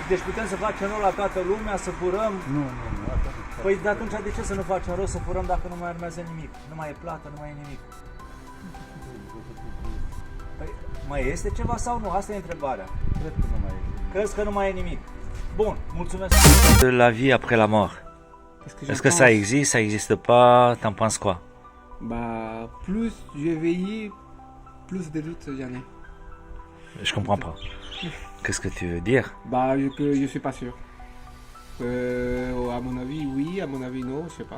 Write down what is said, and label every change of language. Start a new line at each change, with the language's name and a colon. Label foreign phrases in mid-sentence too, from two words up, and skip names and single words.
Romanian: Deci putem să facem rău la toată lumea, să furăm. Nu, asta nu. Păi de atunci de ce să nu facem rău, să furăm dacă nu mai urmează nimic? Nu mai e plată, nu mai e nimic. Păi, mai este ceva sau nu? Asta e întrebarea. Cred că nu mai e. Crezi că nu mai e nimic? Bun, mulțumesc.
French: La vie après la mort. Est-ce que ça existe, ça existe pas? T'en penses quoi? Bah, plus je vieillis, plus de doutes j'en ai. Je comprends pas. Qu'est-ce que tu veux dire? Bah, je suis pas sûr. À mon avis, oui, à mon avis, non, je sais pas.